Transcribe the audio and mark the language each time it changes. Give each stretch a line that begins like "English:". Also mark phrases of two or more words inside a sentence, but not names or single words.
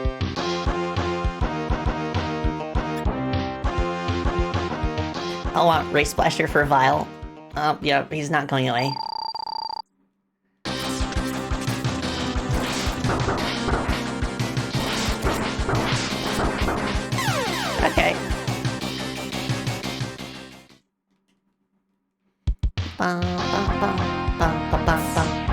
English: I want Ray Splasher for Vile. Oh, yeah, he's not going away. Okay. Ba, ba, ba, ba, ba, ba, ba.